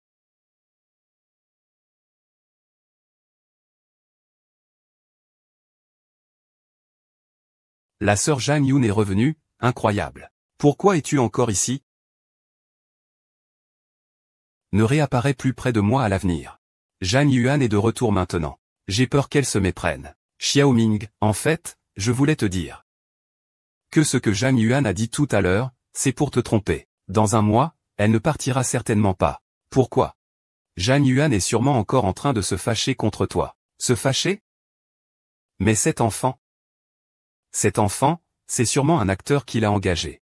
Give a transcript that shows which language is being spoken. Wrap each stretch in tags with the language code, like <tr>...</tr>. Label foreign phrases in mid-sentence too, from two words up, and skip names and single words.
<fr>La sœur Zhang Yun est revenue, incroyable. Pourquoi es-tu encore ici? Ne réapparaît plus près de moi à l'avenir. Zhang Yuan est de retour maintenant. J'ai peur qu'elle se méprenne. Xiao Ming, en fait, je voulais te dire que ce que Zhang Yuan a dit tout à l'heure, c'est pour te tromper. Dans un mois, elle ne partira certainement pas. Pourquoi? Zhang Yuan est sûrement encore en train de se fâcher contre toi. Se fâcher? Mais cet enfant, c'est sûrement un acteur qui l'a engagé.</fr>